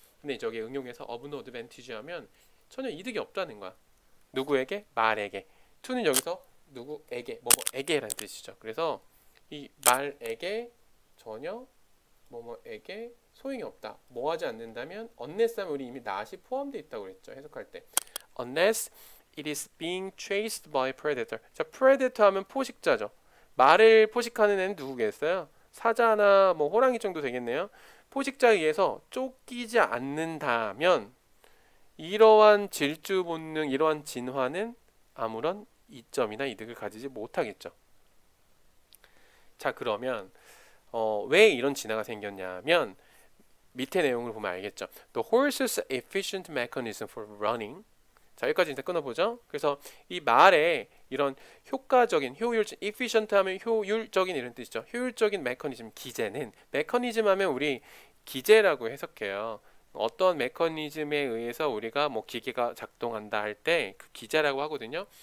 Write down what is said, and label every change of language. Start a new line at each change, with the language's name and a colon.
Korean: 근데 저게 응용해서
English: of no advantage
Korean: 하면 전혀 이득이 없다는 거야. 누구에게? 말에게. to는 여기서 누구에게, 뭐뭐에게라는 뜻이죠. 그래서 이 말에게 전혀 뭐뭐에게 소용이 없다. 뭐 하지 않는다면 unless 하면 우리 이미 not이 포함되어 있다고 그랬죠. 해석할 때.
English: unless it is being chased by predator.
Korean: 자, predator 하면 포식자죠. 말을 포식하는 애는 누구겠어요? 사자나 뭐 호랑이 정도 되겠네요. 포식자에 의해서 쫓기지 않는다면 이러한 질주 본능, 이러한 진화는 아무런 이점이나 이득을 가지지 못하겠죠. 자, 그러면 왜 이런 진화가 생겼냐면 밑에 내용을 보면 알겠죠.
English: The horse's efficient mechanism for running.
Korean: 자, 여기까지 이제 끊어보죠. 그래서 이 말의 이런 효과적인, 효율적, efficient 하면 효율적인 이런 뜻이죠. 효율적인 메커니즘, 기제는, 메커니즘 하면 우리 기제라고 해석해요. 어떤 메커니즘에 의해서 우리가 뭐 기계가 작동한다 할 때 그 기제라고 하거든요.